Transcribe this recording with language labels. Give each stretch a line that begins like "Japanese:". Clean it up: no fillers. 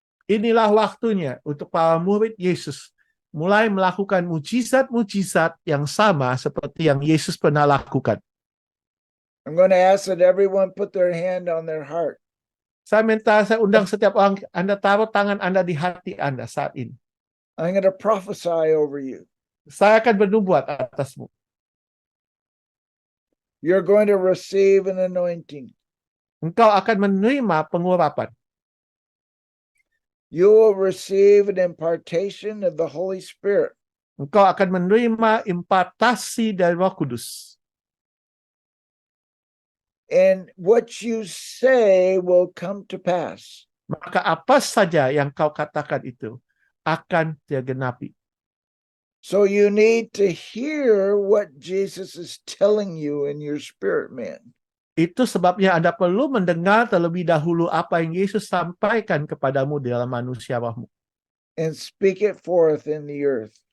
Indonesian: Inilah waktunya untuk para murid Yesus mulai melakukan mujizat-mujizat yang sama seperti yang Yesus pernah lakukan.
English: I'm going to ask that everyone put their hand on their heart.
Indonesian: Saya undang setiap orang, Anda taruh tangan Anda di hati Anda saat ini.
English: I'm going to prophesy over you.
Indonesian: Saya akan bernubuat atasmu.
English: You're going to receive an anointing.
Indonesian: Engkau akan menerima pengurapan.
English: You will receive an impartation of the Holy Spirit.
Indonesian: Engkau akan menerima impartasi dari Roh Kudus.
English: And what you say will come to pass.
Indonesian: Maka apa saja yang kau katakan itu akan tergenapi.
English: So you need to hear what Jesus is telling you in your spirit man.
Indonesian: Itu sebabnya Anda perlu mendengar terlebih dahulu apa yang Yesus sampaikan kepadamu dalam manusia rohmu.
English: and speak it forth in the earth.